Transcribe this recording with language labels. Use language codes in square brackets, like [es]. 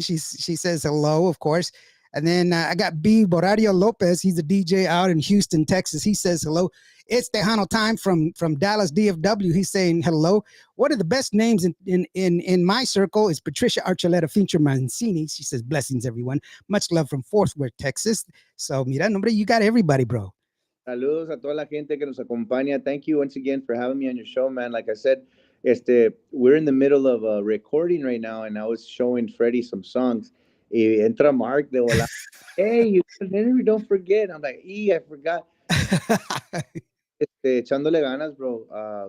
[en] She says hello, of course. And then I got B Borario Lopez. He's a DJ out in Houston, Texas. He says hello. It's Tejano time from Dallas DFW. He's saying hello. One of the best names in my circle is Patricia Archuleta Fincher Mancini. She says blessings, everyone. Much love from Fort Worth, Texas. So [es] mira, nombre, [en] you got everybody, bro. [es] Saludos a toda la gente que nos acompaña. [en] Thank you once again for having me on your show, man. Like I said, we're in the middle of recording right now, and I was showing Freddie some songs. [es] Y entra Mark de volar. [en] Hey, don't forget. I'm like, I forgot. [es] Echándole ganas, [en] bro.